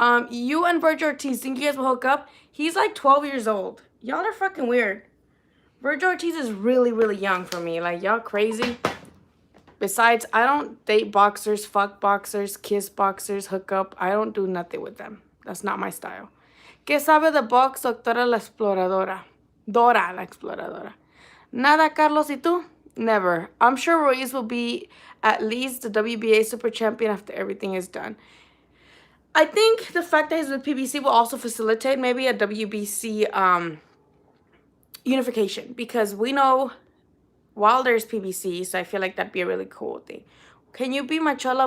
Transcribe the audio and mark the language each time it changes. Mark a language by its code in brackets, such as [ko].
[en] You and Virgil Ortiz, think you guys will hook up? He's like 12 years old. Y'all are fucking weird. Virgil Ortiz is really, really young for me. Like, y'all crazy. Besides, I don't date boxers, fuck boxers, kiss boxers, hook up. I don't do nothing with them. That's not my style. [es] ¿Qué sabe de box, doctora la exploradora? Dora la exploradora. Nada, Carlos, ¿y tú? [en] Never. I'm sure Ruiz will be at least the WBA super champion after everything is done. I think the fact that he's with PBC will also facilitate maybe a WBC unification, because we know Wilder's PBC, so I feel like that'd be a really cool thing. Can you be my chola?